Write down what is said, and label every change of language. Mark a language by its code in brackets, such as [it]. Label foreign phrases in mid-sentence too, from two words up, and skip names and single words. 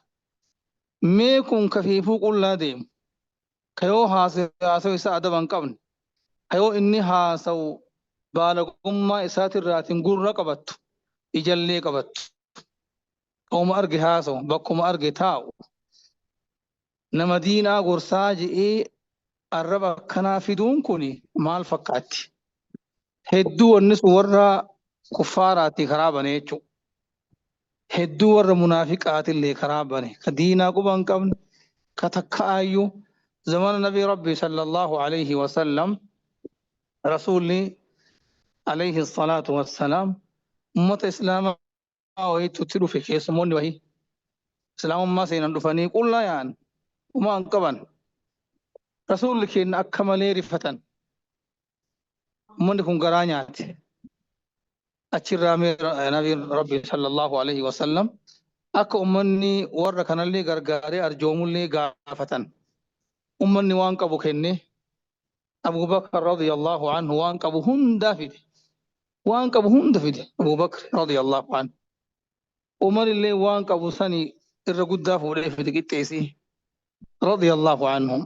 [om] Mee kun kafiifuu qullaa deemu ka yoo haasa'u isaa adaba hin qabne ka yoo inni haasa'u baalagummaa isaatirraatiin gurra qabattu ijallee qabattu qauma arge haasa'u bakkuma arge taa'u nama diinaa gorsaa je'ee arraba akkanaa fiduun kun maal fakkaatti? Hedduu wanni sun warra kuffaaraatti karaa bane jechuudha. Hedduu warra munaafiqaatillee karaa bane ka diinaa quba hin qabne ka takkaayyuu zamana nabii rabbii [ar] صلى الله عليه وسلم [om] rasuulli [ar] عليه الصلاة والسلام [om] ummata islaamaa wayitutti dhufe keessumoonni wahii islaamummaa seenan dhufanii qullaa yaa'an umaa hin qaban. Rasuulli keenya akka malee rifatan. Ummanni kun garaa nyaate. Achirraa nabiin rabbii [ar] صلى الله عليه وسلم [om] akka ummanni warra kanallee gargaaree arjoomullee gaafatan. Ummanni waan qabu kenne Abu Bakr [ar] رضي الله عنه [om] waan qabu hunda fide. Waan qabu hunda fide Abu Bakr [ar] رضي الله عنه. [om] Umarillee waan qabu sani irra guddaa fuudhee fide qixxeesii [ar] رضي الله عنهم.